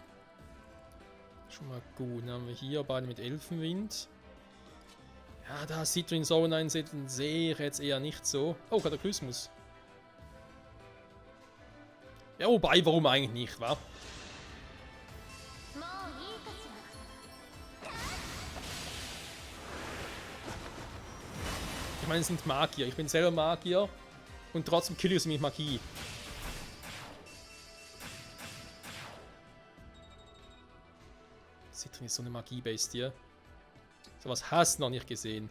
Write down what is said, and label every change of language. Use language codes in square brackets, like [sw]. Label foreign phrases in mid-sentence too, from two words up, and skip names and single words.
[de] Schon mal gut. Dann haben wir hier beide mit Elfenwind. Ja, da Citrin Zone einsetzen sehe ich jetzt eher nicht so. Oh, Kataklysmus. Ja, wobei, warum eigentlich nicht, wa? [ja] もういいかしら。 [de] Ich meine, es sind Magier. Ich bin selber Magier und trotzdem kill ich sie mit Magie. Citrin ist so eine Magiebestie. Sowas hast du noch nicht gesehen.